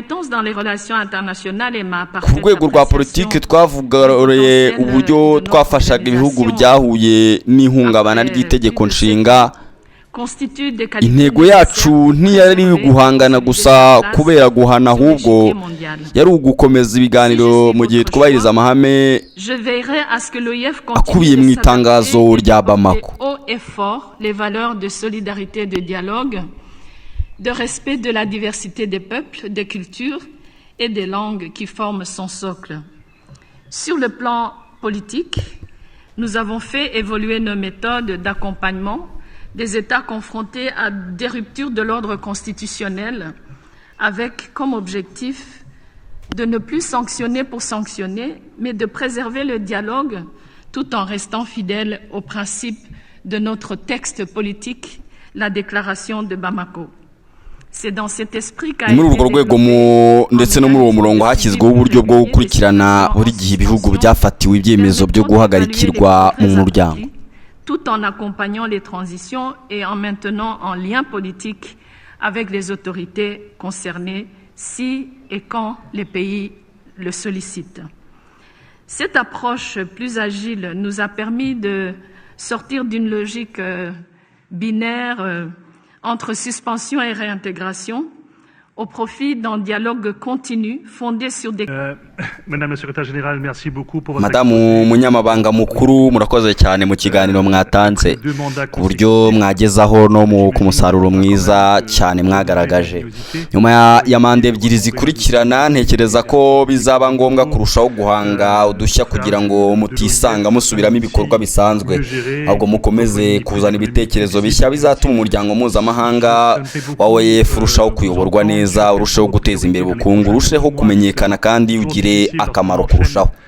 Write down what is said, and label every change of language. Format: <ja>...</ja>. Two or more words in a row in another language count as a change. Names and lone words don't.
<rw>Ku rwego rwa politiki twavugareye uburyo twafashaga ibihugu byahuye n'ihungabana ry'itegeko nshinga. Intego yacu ntiyari guhangana gusa kubera guhana, ahubwo yari ugukomeza ibiganiro mu gihe twubahiriza amahame akubiye mu itangazo rya Bamako.</rw> <fr>De respect de la diversité des peuples, des cultures et des langues qui forment son socle. Sur le plan politique, nous avons fait évoluer nos méthodes d'accompagnement des États confrontés à des ruptures de l'ordre constitutionnel, avec comme objectif de ne plus sanctionner pour sanctionner, mais de préserver le dialogue tout en restant fidèle aux principes de notre texte politique, la déclaration de Bamako.</fr> <rw>ni muri urwo rwego ndetse no muri uwo murongo hashyizweho uburyo bwo gukurikirana buri gihe ibihugu byafatiwe ibyemezo byo guhagarikirwa mu muryango,</rw> <fr>tout en accompagnant les transitions et en maintenant un lien politique avec les autorités concernées si et quand les pays le sollicitent. Cette approche plus agile nous a permis de sortir d'une logique binaire entre suspension et réintégration au profit d'un dialogue continu fondé sur des... Madame la secrétaire générale, merci beaucoup pour votre...</fr> <rw>Madamu Munyamabanga Mukuru, murakoze cyane mu kiganiro mwatanze ku buryo mwagezaho no ku musaruro mwiza cyane mwagaragaje. Nyuma ya manda ebyiri zikurikirana, ntekereza ko bizaba ngombwa kurushaho guhanga udushya kugira ngo mutisanga musubiramo ibikorwa bisanzwe, ahubwo mukomeze kuzana ibitekerezo bishya bizatuma umuryango mpuzamahanga wa OEF urushaho kuyoborwa neza, urushaho guteza imbere ubukungu, urushaho kumenyekana kandi ugire akamaro kurushaho.</rw>